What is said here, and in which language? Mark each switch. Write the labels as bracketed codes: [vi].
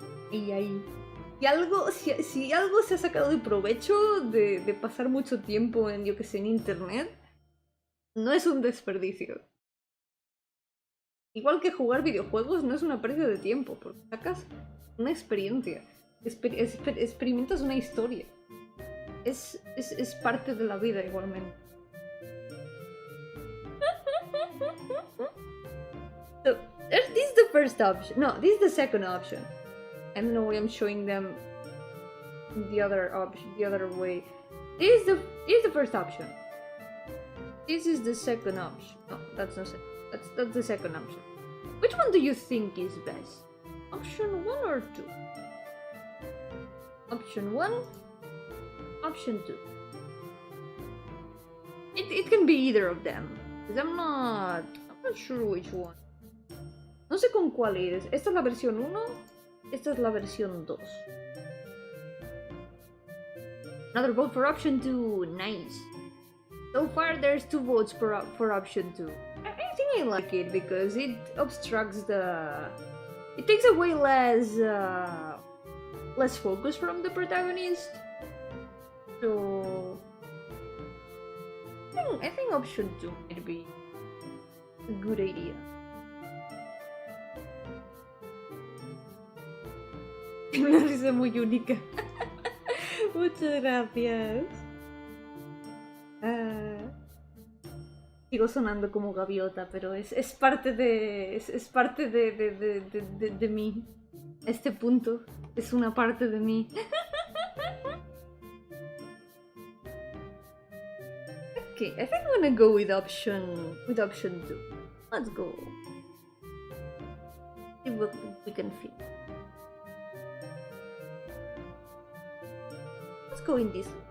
[es] Y ahí. Si algo se ha sacado de provecho de pasar mucho tiempo en, yo que sé, en internet, no es un desperdicio. Igual que jugar videojuegos no es una pérdida de tiempo, porque sacas una experiencia, experimentas una historia. Es parte de la vida igualmente. [en] So, this is the first option. No, this is the second option. I don't know why I'm showing them the other option, the other way. This is the first option. This is the second option. No, that's not second. That's the second option. Which one do you think is best? Option 1 or 2? Option 1, option 2. It can be either of them. Because I'm not sure which one. [es] No sé con cuál ir. Esta es la versión 1, esta es la versión 2. [en] Another vote for option 2. Nice. So far there's 2 votes for option 2. I think I like it because it obstructs the... It takes away less less focus from the protagonist. So I think option 2 might be a good idea. [es] Una risa muy única. Muchas gracias. Sigo sonando como gaviota, pero es parte de. Es parte de mí. Este punto es una parte de mí. [en] Okay, I think I'm gonna go with option 2. Let's go. See what we can feel. Let's go in this.